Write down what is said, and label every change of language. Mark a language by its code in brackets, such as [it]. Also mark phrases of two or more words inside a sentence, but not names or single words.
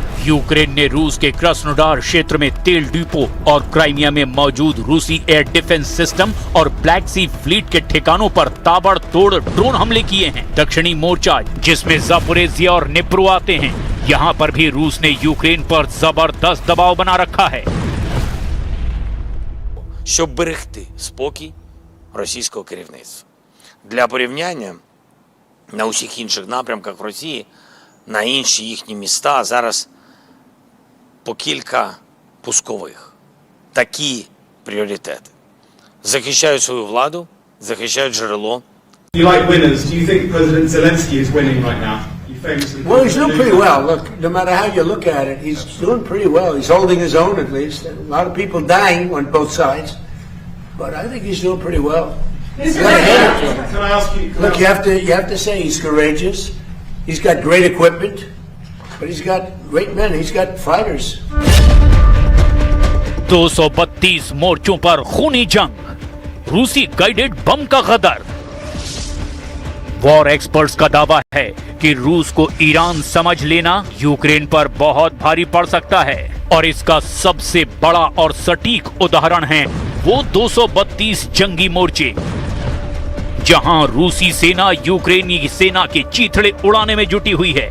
[hi] यूक्रेन ने रूस के क्रास्नोडार क्षेत्र में तेल डिपो और क्राइमिया में मौजूद रूसी [en] air defense system [hi] और ब्लैक सी फ्लीट के ठिकानों पर ताबड़तोड़ ड्रोन हमले किए हैं। दक्षिणी मोर्चा, जिसमें जापोरेजिया और निप्रो आते हैं, यहाँ पर भी रूस ने यूक्रेन पर जबरदस्त दबाव बना रखा है। [uk] Щоб берегти спокій російського керівництва. Для порівняння, на усіх інших напрямках в Росії, на інші їхні міста зараз по кілька пускових. Такі пріоритети. Захищають свою владу, захищають джерело. [en] You like winners. Do you think President Zelensky is winning right now? Well, he's doing pretty well. Look, no matter how you look at it, he's doing pretty well. He's holding his own at least. A lot of people dying on both sides, but I think he's doing pretty well. You gotta hand it to him. Can I ask you? Look, you have to say he's courageous. He's got great equipment, but he's got great men. He's got fighters. [hi] 232 मोर्चों पर खूनी जंग, रूसी [en] guided bomb [hi] का गदर। [en] war experts [hi] का दावा है कि रूस को ईरान समझ लेना यूक्रेन पर बहुत भारी पड़ सकता है, और इसका सबसे बड़ा और सटीक उदाहरण है वो 232 जंगी मोर्चे, जहां रूसी सेना यूक्रेनी सेना के चीथड़े उड़ाने में जुटी हुई है।